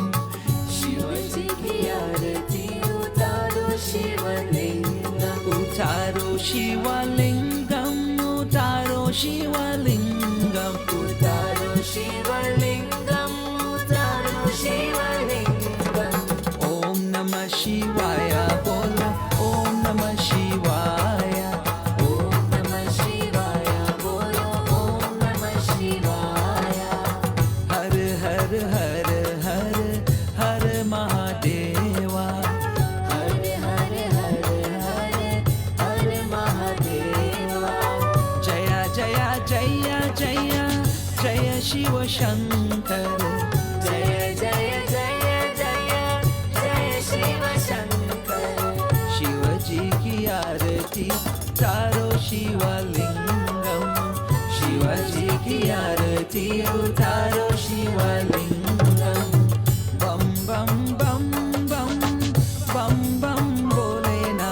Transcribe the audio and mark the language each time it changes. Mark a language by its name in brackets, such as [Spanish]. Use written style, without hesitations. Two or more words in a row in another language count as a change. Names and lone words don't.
[Hindi] शिवाजी की आरती उतारो शिवलिंगम उतारो शिवलिंगम उतारो शिवलिंगम उतारो शिवलिंगम उतारो शिवलिंगम [Sanskrit] ओम नमः शिवाय बोलो ओम नमः शिवाय ओम नमः शिवाय बोलो ओम नमः शिवाय [Hindi] हर हर हर हर हर महादेवा हर हर हर हर हर महादेवा जया जया जया जया जय शिव शंकर जय जय जय जय जय शिव शंकर शिवजी की आरती उतारो शिवलिंगम शिवजी की आरती उतारो शिवलिंगम बम बम बम बम बम बम बोलेना